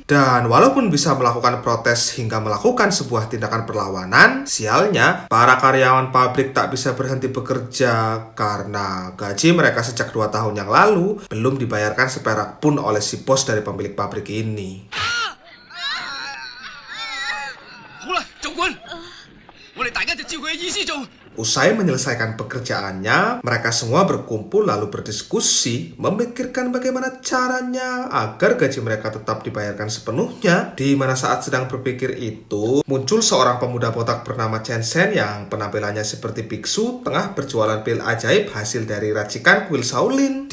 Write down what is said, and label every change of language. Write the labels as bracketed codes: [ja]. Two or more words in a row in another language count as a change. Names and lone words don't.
[id] Dan walaupun bisa melakukan protes hingga melakukan sebuah tindakan perlawanan, sialnya para karyawan pabrik tak bisa berhenti bekerja karena gaji mereka sejak 2 tahun yang lalu belum dibayarkan seperak pun oleh si bos dari pemilik pabrik ini. [yue] 好啦，總管，我哋大家就照佢嘅意思做。 [id] Usai menyelesaikan pekerjaannya, mereka semua berkumpul lalu berdiskusi, memikirkan bagaimana caranya agar gaji mereka tetap dibayarkan sepenuhnya. Di mana saat sedang berpikir itu, muncul seorang pemuda botak bernama Chen Shen yang penampilannya seperti biksu tengah berjualan pil ajaib hasil dari racikan kuil Shaolin.